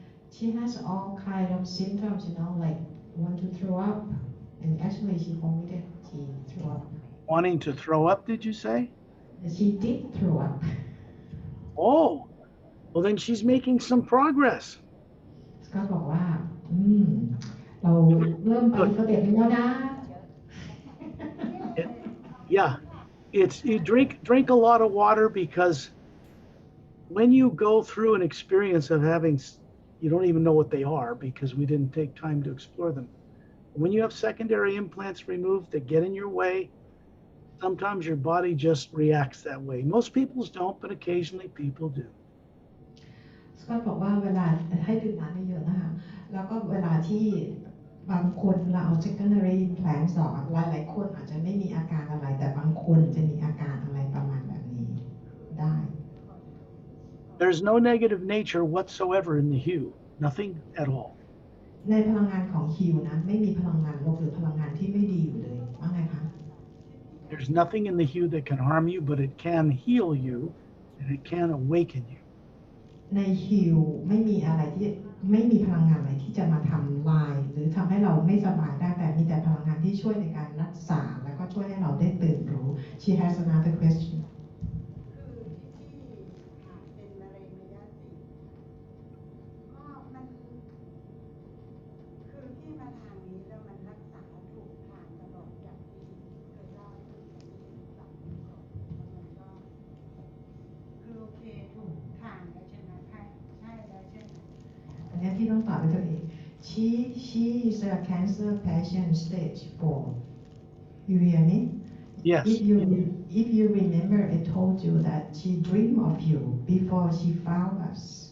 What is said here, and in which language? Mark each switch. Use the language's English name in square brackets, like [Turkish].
[English] She has all kind of symptoms, like want to throw up, and actually she vomited. She threw up. Wanting to throw up, did you say? She did throw up. Oh, well then she's making some progress. [Thai] สกอตบอกว่าเราเริ่มไปสเต็ปนึงแล้วนะ [English] Yeah, you drink a lot of water because when you go through an experience of having, you don't even know what they are because we didn't take time to explore them. When you have secondary implants removed that get in your way, sometimes your body just reacts that way. Most people's don't, but occasionally people do. [Thai] สกอตบอกว่าเวลาให้ดื่มน้ำเยอะๆนะคะแล้วก็เวลาที่บางคนเราเอา secondary implants ออกหลายๆคนอาจจะไม่มีอาการอะไรแต่บางคนจะมีอาการอะไรประมาณแบบนี้ได้ [English] There's no negative nature whatsoever in the hue, nothing at all. [Thai] ในพลังงานของฮิวนะไม่มีพลังงานลบหรือพลังงานที่ไม่ดีอยู่เลยว่าไงคะ [English] There's nothing in the hue that can harm you, but it can heal you and it can awaken you. [Thai] ในฮิวไม่มีอะไรที่ไม่มีพลังงานอะไรที่จะมาทำลายหรือทำให้เราไม่สบายได้แต่มีแต่พลังงานที่ช่วยในการรักษาแล้วก็ช่วยให้เราได้ตื่นรู้ [English] She has another question [Thai] คือที่เป็นมะเร็งระยะ4ก็มันคือที่มาทางนี้แล้วมันรักษาถูกทางตลอดอย่างที่เคยเล่าให้คุณฟังก่อนแล้วมันก็คือโอเคถูกทางแล้วใช่ไหมใช่แล้วใช่ไหม อันนี้ที่ต้องตอบไปตัวเอง [English] She is a cancer patient stage 4 You hear me? Yes. If you remember, I told you that she dreamed of you before she found us.